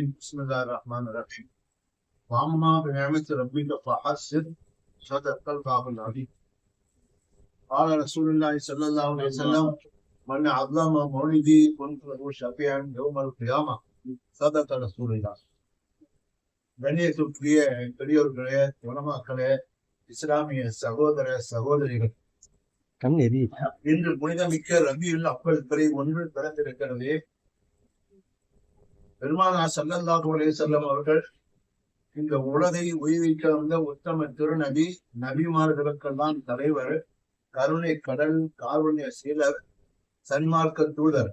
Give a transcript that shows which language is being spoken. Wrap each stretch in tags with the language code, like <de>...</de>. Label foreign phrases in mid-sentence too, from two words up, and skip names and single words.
<ar>بسم الله الرحمن الرحيم. وأما بنعمة ربك فحسب صدق الله العظيم. قال رسول الله صلى الله عليه وسلم: من عظم مولدي كنت له شفيعا يوم القيامة. صدق رسول الله.</ar> <ta>கண்ணியத்துக்குரிய பெரியோர்களே, உலமாக்களே, இஸ்லாமிய சகோதர சகோதரிகள், இன்று புனிதமிக்க ரபியுல் அவ்வல் பிறை 1 பிறந்திருக்கிறது. பெருமானார்</ta> <ar>صلى الله عليه وسلم</ar> <ta>அவர்கள் இந்த உலகை உய்விக்க வந்த உத்தம திருநபி, நபிமார்களுக்கெல்லாம் தலைவர், கருணை கடல், காருண்ய சீலர், சன்மார்க்க தூதர்.</ta>